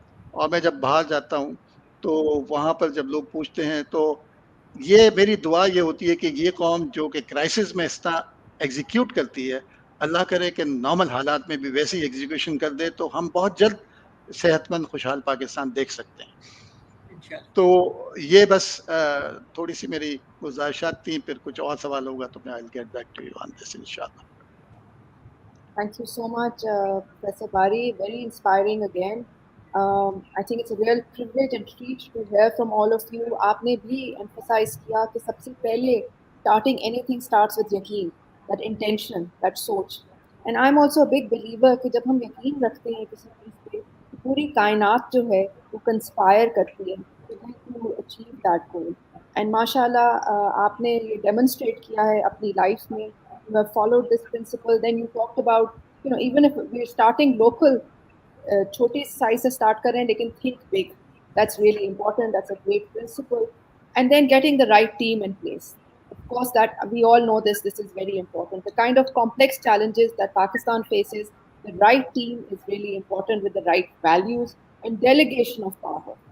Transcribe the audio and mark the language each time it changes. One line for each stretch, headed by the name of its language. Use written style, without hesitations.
Urdu: اور میں جب باہر جاتا ہوں, تو وہاں پر جب لوگ پوچھتے ہیں, تو یہ میری دعا یہ ہوتی ہے کہ یہ قوم جو کہ کرائسس میں اس طرح ایگزیکیوٹ کرتی ہے, اللہ کرے کہ نارمل حالات میں بھی ویسی ایگزیکیوشن کر دے, تو ہم بہت جلد صحت مند خوشحال پاکستان دیکھ سکتے ہیں. تو یہ بس تھوڑی سی میری گزارشات تھیں. پھر کچھ اور سوال ہوگا تو میں
English: I'll get back to you on this
Urdu: انشاءاللہ.
English: Thank you so much, Professor Bari. Very inspiring again. I think it's a real privilege and treat to hear from all of you.
Urdu: آپ نے بھی emphasize کیا کہ سب سے پہلے
English: starting anything starts with
Urdu: یقین,
English: that intention, that
Urdu: سوچ.
English: And I'm also a big believer
Urdu: کہ جب ہم یقین رکھتے ہیں کسی چیز پہ, پوری کائنات جو ہے وہ کنسپائر کرتی ہے
English: to achieve that goal.
Urdu: And ماشاءاللہ آپ نے یہ ڈیمونسٹریٹ کیا ہے اپنی لائف میں.
English: You have followed this principle. Then you talked about, even if we're starting local,
Urdu: چھوٹے سائز سے
English: start
Urdu: کر رہے ہیں, لیکن
English: think big. That's really important. That's a great principle. And then getting the right team in place. Of course, that we all know this is very important. The kind of complex challenges that Pakistan faces, the right team is really important with the right values and delegation of power.